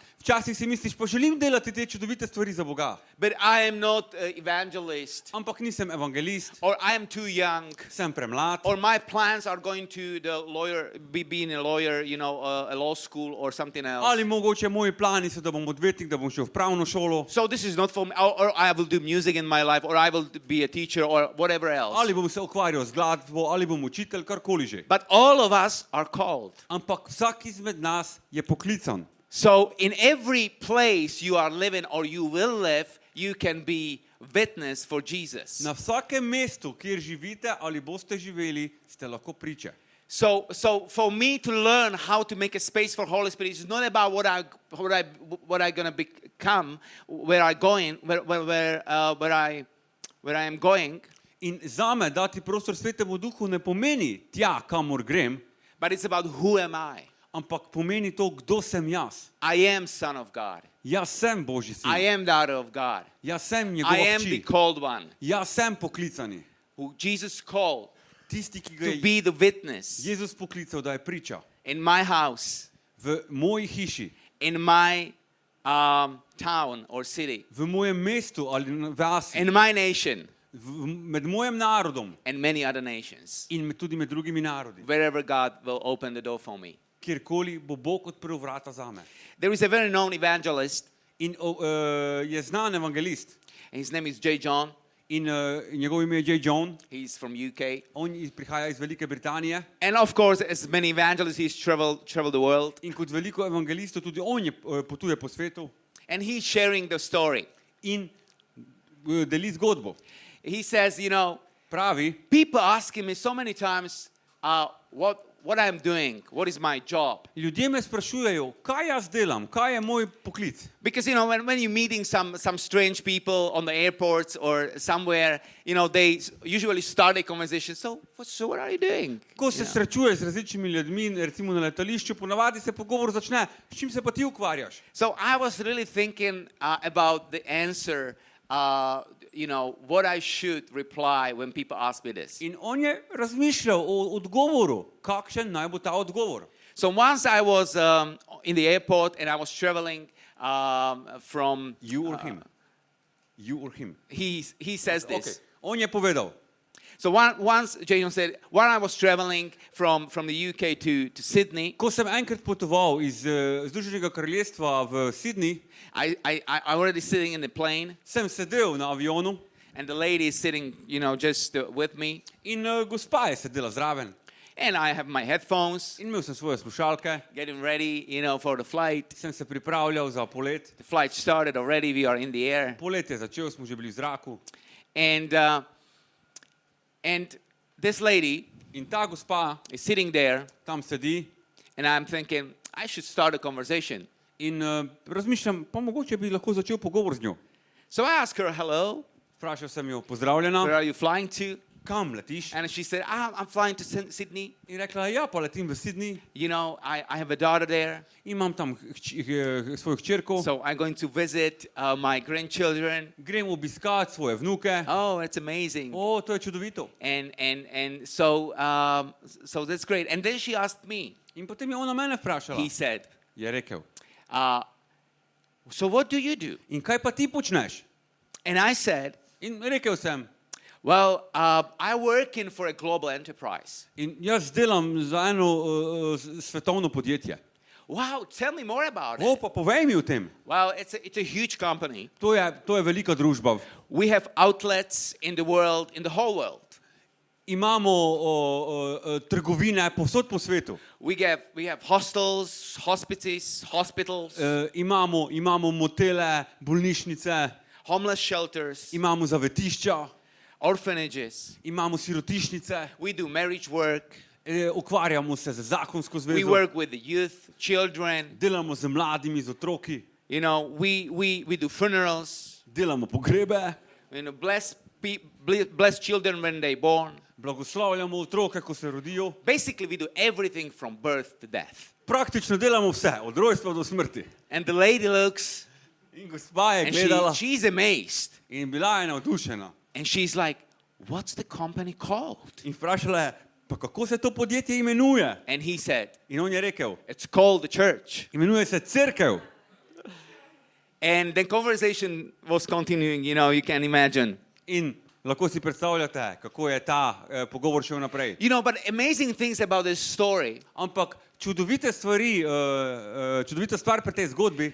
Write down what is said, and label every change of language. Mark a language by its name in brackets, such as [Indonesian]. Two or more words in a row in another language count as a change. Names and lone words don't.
[Slovenian] Včasih si misliš, pa želim delati te čudovite stvari za Boga, [English] but I am not an evangelist, [Slovenian] ampak nisem evangelist, [English] or I am too young, [Slovenian] sem premlad, [English] or my plans are going to being a lawyer, you know, a law school or something else. [Slovenian] ali mogoče moji plani so, da bom odvetnik, da bom šel v pravno šolo, [English] So this is not for me, or I will do music in my life, or I will be a teacher, or whatever else. [Slovenian] ali bom se ukvarjal z glasbo, ali bom učitelj, karkoli že. [English] But all of us are called. [Slovenian] Ampak vsak izmed nas je poklican. [English] So in every place you are living or you will live, you can be witness for Jesus. [Slovenian] Na vsakem mestu, kjer živite ali boste živeli, ste lahko priče. [English] So for me to learn how to make a space for Holy Spirit is not about what I gonna become, where I am going, [Slovenian] In zame dati prostor Svetemu Duhu ne pomeni tja, kamor grem, [English] but it's about who am I. [Slovenian] ampak pomeni to, kdo sem jaz. [English] I am son of God. [Slovenian] Jaz sem Božji sin. [English] I am daughter of God. [Slovenian] Jaz sem [English] I [Slovenian] njegova [English] am the [Slovenian] hči. [English] called one [Slovenian] Jaz sem poklicani. [English] who Jesus called [Slovenian] Tisti, ki ga [English] to [Slovenian] je [English] be the witness [Slovenian] Jezus poklical, da je priča. [English] in my house, [Slovenian] V moji hiši, [English] in my town or city, [Slovenian] v mojem mestu ali vasi, [English] in my nation, [Slovenian] med mojim narodom [English] and many other nations, [Slovenian] in tudi med drugimi narodi. [English] wherever God will open the door for me. [Slovenian] Kjerkoli bo Bog odprl vrata zame. [English] There is a very known evangelist, [Slovenian] In je znan evangelist [English] and his name is J. John. [Slovenian] In njegov ime je J. John. [English] He's from UK. [Slovenian] On prihaja iz Velike Britanije. [English] And of course, as many evangelists, he's traveled the world. [Slovenian] In kot veliko evangelistov tudi on potuje po svetu. [English] And he's sharing the story. [Slovenian] In deli zgodbo. [English] He says, you know, [Slovenian] Pravi, [English] people asking me so many times what I'm doing, what is my job. [Slovenian] ljudje me sprašujejo, kaj jaz delam, kaj je moj poklic. [English] Because, you know, when you're meeting some strange people on the airports or somewhere, you know, they usually start a conversation. So what are you doing? [Slovenian] Ko se srečuješ z različnimi ljudmi, recimo na letališču, ponavadi se pogovor začne, s čim se pa ti ukvarjaš? [English] So I was really thinking about the answer, you know, what I should reply when people ask me this. [Slovenian] In on je razmišljal o odgovoru, kakšen naj bo ta odgovor. [English] So once I was in the airport and I was traveling from... You or him? You or him? He says this. [Slovenian] Okay. On je povedal. [English] So once Jason said, when I was traveling from the UK to Sydney, [Slovenian] Ko sem enkrat potoval iz Združenega kraljestva v Sydney, [English] I already sitting in the plane, [Slovenian] sem sedel na avionu [English] and the lady is sitting, you know, just with me, [Slovenian] in gospa je sedela zraven. [English] and I have my headphones, [Slovenian] In imel sem svoje slušalke, [English] getting ready, you know, for the flight. [Slovenian] sem se pripravljal za polet. [English] The flight started already. We are in the air, [Slovenian] Polet je začel, smo že bili v zraku. [English] and this lady [Slovenian] In ta gospa [English] is sitting there, [Slovenian] tam sedi [English] and I'm thinking I should start a conversation. [Slovenian] in razmišljam, pa mogoče bi lahko začel pogovor z njo. [English] So I asked her, "Hello, [Slovenian] Vprašal sem jo, [English] where [Slovenian] pozdravljena, [English] are you flying to?" [Slovenian] kam letiš? [English] And she said, "I'm flying to Sydney. [Slovenian] In rekla, ja, pa letim v Sydney, [English] You know, I have a daughter there, [Slovenian] imam tam svojo hčerko, [English] so I'm going to visit my grandchildren." [Slovenian] grem obiskat svoje vnuke. [English] Oh, it's amazing. [Slovenian] O, to je čudovito. [English] And so that's great. And then she asked me. [Slovenian] In potem je ona mene vprašala. [English] He said, [Slovenian] Je rekel, [English] "So what do you do?" [Slovenian] in kaj pa ti počneš? [English] And I said, [Slovenian] In rekel sem, [English] "Well, I'm working for a global enterprise." [Slovenian] in jaz delam za eno svetovno podjetje. [English] Wow, tell me more about it. [Slovenian] O, pa povej mi o tem. [English] Well, it's a huge company. [Slovenian] To je velika družba. [English] We have outlets in the world, in the whole world. [Slovenian] Imamo trgovine povsod po svetu. [English] We have hostels, hospitals, [Slovenian] Imamo motele, bolnišnice, [English] homeless shelters, [Slovenian] imamo zavetišča, [English] orphanages. [Slovenian] imamo sirotišnice, [English] We do marriage work. [Slovenian] ukvarjamo se z zakonsko [English] We [Slovenian] zvezo, [English] work with the youth, children. [Slovenian] delamo z mladimi, z otroki, [English] You know, we do funerals. [Slovenian] delamo pogrebe, [English] You know, bless children when they're born. [Slovenian] blagoslavljamo otroke, ko se rodijo. [English] Basically, we do everything from birth to death. [Slovenian] Praktično delamo vse, od rojstva do smrti. [English] And the lady looks, [Slovenian] In gospa je [English] and [Slovenian] gledala [English] she's amazed. [Slovenian] in bila je navdušena. [English] And she's like, "What's the company called?" [Slovenian] In vprašala je, pa kako se to podjetje imenuje? [English] And he said, [Slovenian] In on je rekel, [English] "It's called the church." [Slovenian] imenuje se cerkev. [English] And the conversation was continuing, you know, you can imagine. [Slovenian] In lahko si predstavljate, kako je ta pogovor šel naprej. [English] You know, but amazing things about this story, [Slovenian] Ampak čudovita stvar pri tej zgodbi,